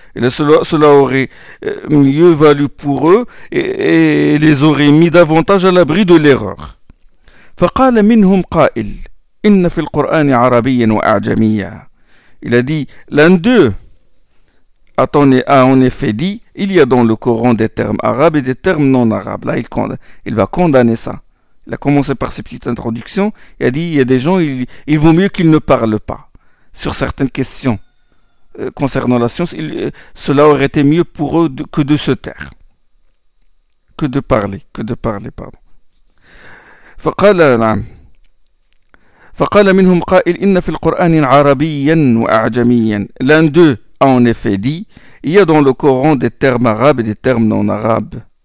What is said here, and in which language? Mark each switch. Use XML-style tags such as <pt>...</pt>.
<fr>Cela aurait mieux valu pour eux et les aurait mis davantage à l'abri de l'erreur.</fr> <ar>فقال منهم قائل إن في القرآن عربيا وأعجميا.</ar> <fr>Il a dit l'un d'eux a en effet dit il y a dans le Coran des termes arabes et des termes non arabes. Là il va condamner ça. Il a commencé par ses petites introductions et a dit, il y a des gens, il vaut mieux qu'ils ne parlent pas sur certaines questions concernant la science. Cela aurait été mieux pour eux que de se taire. Que de parler.</fr> <ar>فقال نعم. فقال منهم قائل إن في القرآن عربيا وأعجميا.</ar> <fr>L'un d'eux a en effet dit, il y a dans le Coran des termes arabes et des termes non arabes.</fr>